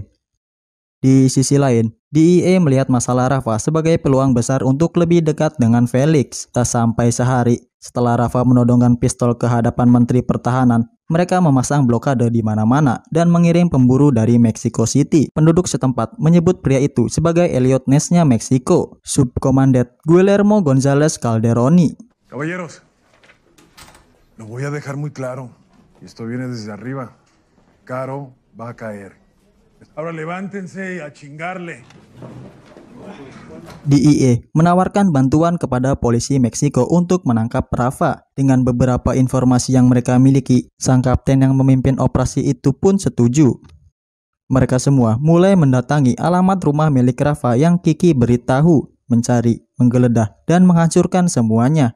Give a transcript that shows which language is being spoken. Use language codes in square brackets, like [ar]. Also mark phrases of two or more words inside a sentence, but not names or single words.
[id] Di sisi lain, DEA melihat masalah Rafa sebagai peluang besar untuk lebih dekat dengan Felix. Tak sampai sehari setelah Rafa menodongkan pistol ke hadapan Menteri Pertahanan, mereka memasang blokade di mana-mana dan mengirim pemburu dari Mexico City. Penduduk setempat menyebut pria itu sebagai Elliot Ness-nya Meksiko, Subkomandan Guillermo González Calderoni. [es] Caballeros, lo voy a dejar muy claro, y esto viene desde arriba. Caro va a caer. Ahora levántense a chingarle. [id] DEA menawarkan bantuan kepada polisi Meksiko untuk menangkap Rafa. Dengan beberapa informasi yang mereka miliki, sang kapten yang memimpin operasi itu pun setuju. Mereka semua mulai mendatangi alamat rumah milik Rafa yang Kiki beritahu, mencari, menggeledah, dan menghancurkan semuanya.